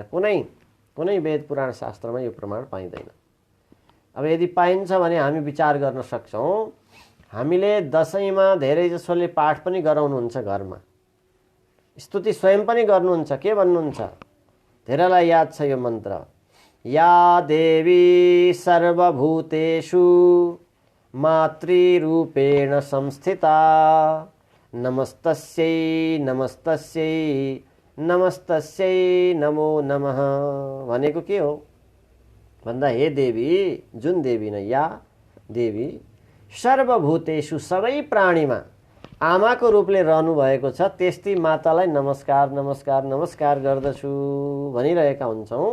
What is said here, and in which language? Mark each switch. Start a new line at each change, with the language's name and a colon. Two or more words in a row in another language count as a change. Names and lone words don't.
Nepali: कुनै वेद पुराण शास्त्रमा यो प्रमाण पाइँदैन। अब यदि पाइन्छ भने हामी विचार गर्न सक्छौँ। हामीले दशैंमा धेरै जसोले पाठ पनि गराउनुहुन्छ, घरमा स्तुति स्वयं पनि गर्नुहुन्छ। के भन्नुहुन्छ? धेरैलाई याद छ यो मन्त्र,
Sanskrit: या देवी सर्वभूतेषु मातृरूपेण संस्थिता नमस्तस्यै नमस्तस्यै नमस्तस्यै नमो नमः
Nepali: भनेको के हो भन्दा हे देवी, जुन देवी नै
Sanskrit: या देवी सर्वभूतेषु
Nepali: सबै प्राणीमा आमाको रूपले रहनु भएको छ, त्यस्तै मातालाई नमस्कार नमस्कार नमस्कार गर्दछु भनिरहेका हुन्छौँ।